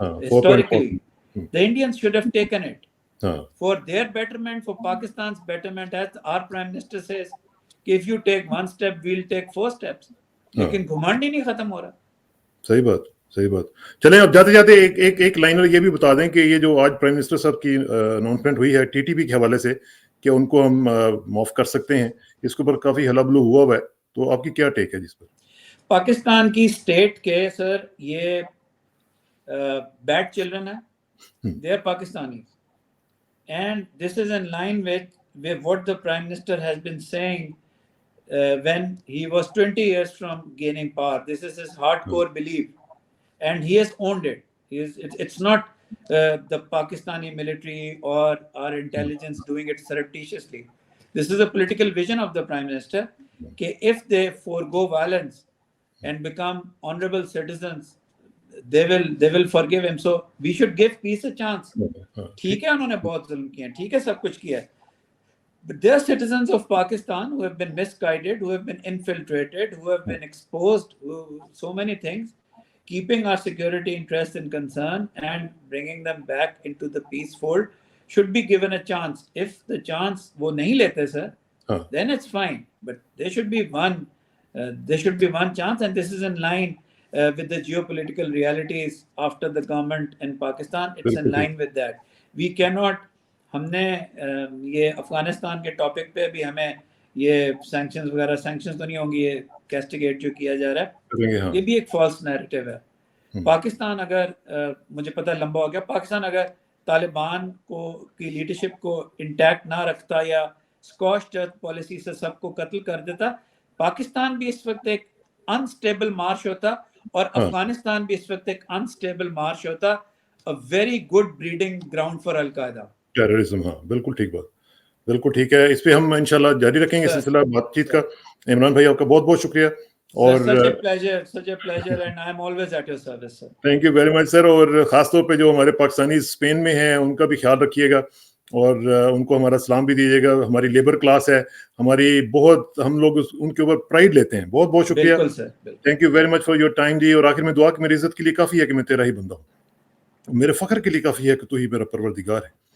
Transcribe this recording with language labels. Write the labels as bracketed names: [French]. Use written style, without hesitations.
[English] Historically, the Indians should have taken it for their betterment, for Pakistan's betterment. As our Prime Minister says, if you take one step, we'll take 4 steps. [Urdu] لیکن گھمانڈ ہی نہیں ختم ہو رہا. صحیح بات, صحیح بات. چلیں اب جاتے جاتے ایک لائنر یہ بھی بتا دیں کہ یہ جو آج پرائم منسٹر صاحب کی اناؤنسمنٹ ہوئی ہے TTP کے حوالے سے کہ ان کو ہم معاف کر سکتے ہیں, اس کے اوپر کافی ہلا بلو ہوا ہے, تو آپ کی کیا ٹیک ہے جس پر؟ پاکستان کی اسٹیٹ کے سر یہ [English] Bad children ہے, they are Pakistani, and this is in line with what the Prime Minister has been saying when he was 20 years from gaining power. This is his hardcore belief, and he has owned it. It's not the Pakistani military or our intelligence doing it surreptitiously. This is a political vision of the Prime Minister, کہ if they forego violence and become honorable citizens, they will forgive him. So we should give peace a chance. [Urdu] ٹھیک ہے, انہوں نے بہت ظلم کیا, ٹھیک ہے, سب کچھ کیا ہے, [English] but there are citizens of Pakistan who have been misguided, who have been infiltrated, who have been exposed, so many things. Keeping our security interests in concern and bringing them back into the peace fold should be given a chance. If the chance [Urdu] wo nahi lete [English] sir, then it's fine, but there should be one chance, and this is in line with the geopolitical realities after the government in Pakistan. It's in line with that. We cannot, [Urdu] ہم نے یہ افغانستان کے topic پہ بھی ہمیں یہ sanctions وغیرہ, sanctions تو نہیں ہوں گی, یہ کیسٹیگیٹ جو کیا جا رہا ہے, یہ بھی ایک فالس نیریٹو ہے. پاکستان اگر, مجھے پتہ لمبا ہو گیا, پاکستان اگر طالبان کی لیڈرشپ کو انٹیکٹ نہ رکھتا یا اسکاش ڈیتھ پالیسی سے سب کو قتل کر دیتا, پاکستان بھی اس وقت ایک انسٹیبل مارش ہوتا, اور افغانستان بھی اس وقت ایک انسٹیبل مارش ہوتا. [English] a very good breeding ground for al Qaeda. [Urdu] Terrorism, ہاں بالکل ٹھیک بات, بالکل ٹھیک ہے. اس پہ ہم انشاءاللہ جاری رکھیں گے سلسلہ بات چیت کا. عمران بھائی آپ کا بہت بہت شکریہ. اور [English] such a pleasure and I'm always at your service, sir. Thank you very much sir. [Urdu] اور خاص طور پہ جو ہمارے پاکستانی اسپین میں ہیں ان کا بھی خیال رکھیے گا اور ان کو ہمارا سلام بھی دیجیے گا. ہماری لیبر کلاس ہے ہماری, بہت ہم لوگ ان کے اوپر پرائڈ لیتے ہیں. بہت بہت شکریہ. بالکل سر, [English] thank you very much for your time [Urdu] جی. اور آخر میں دعا کہ میری عزت کے لیے کافی ہے کہ میں تیرا ہی بندہ ہوں, میرے فخر کے لیے کافی ہے کہ تو ہی میرا پروردگار ہے.